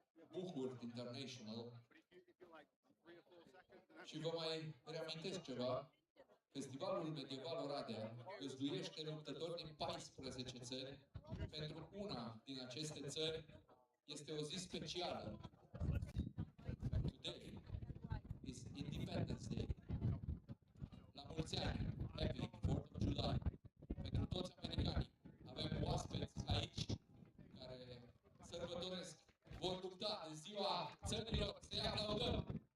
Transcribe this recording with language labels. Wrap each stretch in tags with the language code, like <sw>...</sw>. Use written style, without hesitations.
<ro>Buhurt International. Și vă mai reamintesc ceva. Festivalul Medieval Oradea găzduiește luptători din 14 țări. Pentru una din aceste țări este o zi specială.</ro> <en>Today is Independence Day.</en> <ro>La mulți ani,</ro> <en>Happy 4th of July.</en> <ro>Pentru toți americanii, avem oaspeți aici care sărbătoresc, vor lupta în ziua țărilor, să-i aplaudăm.</ro>